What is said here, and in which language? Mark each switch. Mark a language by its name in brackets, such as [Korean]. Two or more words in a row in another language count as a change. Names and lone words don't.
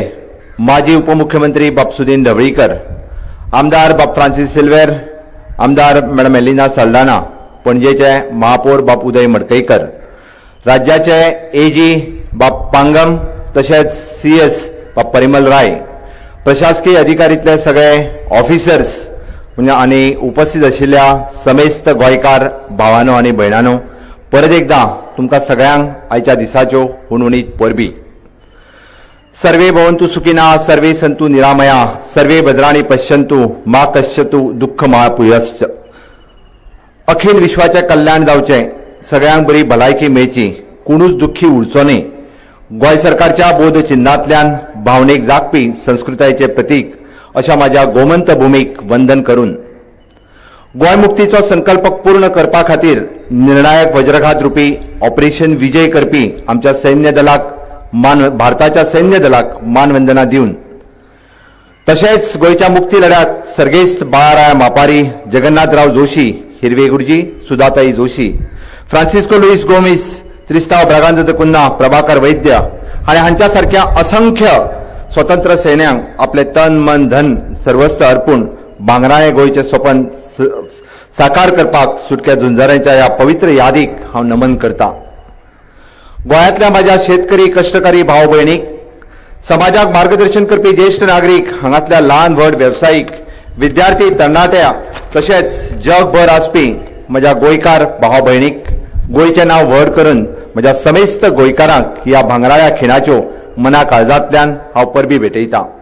[Konkani] माजी उपमुख्यमंत्री बाब सुदीन ढवळीकर आमदार बाब फ्रांसीस सिल्वेर आमदार मॅडम एलिना साल्दाना पणजेचे महापौर बाब उदय मडकईकर राज्याचे एजी बाब पांगम तशेंच सीएस बाब परिमल राय प्रशासकीय अधिकारीतले सगळे ऑफिसर्स म्हणजे आनी उपस्थित आशिल्ल्या समेस्त गोंयकार भावांनो आनी भयणांनो परत एकदां तुमकां सगळ्यांक आयच्या दिसाच्यो हुणहुणीत परबी [Sanskrit] सर्वे भवन्तु सुखिनः सर्वे सन्तु निरामया सर्वे भद्राणि पश्यन्तु मा कश्चित् दुःख मा भूयश्च अखिल [Konkani] विश्वाचे कल्याण जावचें सगळ्यांक बरी भलायकी मेळची कोणूच दुःखी उरचो न्ही गोंय सरकारच्या बोध चिन्हांतल्यान भावनेक जागपी संस्कृतायेचे प्रतीक अशा माझ्या गोमंत भूमीक वंदन करून गोंय मुक्तीचो संकल्प पूर्ण करपा खातीर निर्णायक वज्रघात रुपी ऑपरेशन विजय करपी आमच्या सैन्य दलाक भारताच्या सैन्य दलाक मानवंदना दिवन तशेंच गोंयच्या मुक्ती लढ्यात सर्गेस्त बाळाराय मापारी जगन्नाथराव जोशी हिरवे गुरुजी सुधाताई जोशी फ्रांसिस्को लुईस गोमिस त्रिस्ताव ब्रागांजत कुन्ना प्रभाकर वैद्य आणि हांच्या सारख्या असंख्य स्वतंत्र सैन्यांक आपले तन मन धन सर्वस्व अर्पून बांगराळे गोंयचे स्वप्न साकार करपाक सुटक्या झुंजाऱ्यांच्या ह्या पवित्र यादीक हांव नमन करता गोंयांतल्या माझ्या शेतकरी कष्टकारी भाव भयणीक समाजाक मार्गदर्शन करपी ज्येष्ठ नागरीक हांगातल्या ल्हान व्हड वेवसायीक विद्यार्थी तरणाट्या तशेंच जगभर आसपी म्हज्या गोंयकार भाव भयणीक गोंयचें नांव व्हड करून म्हज्या समेस्त गोंयकारांक ह्या भांगराळ्या खिणाच्यो मना काळजांतल्यान हांव परबी भेटयतां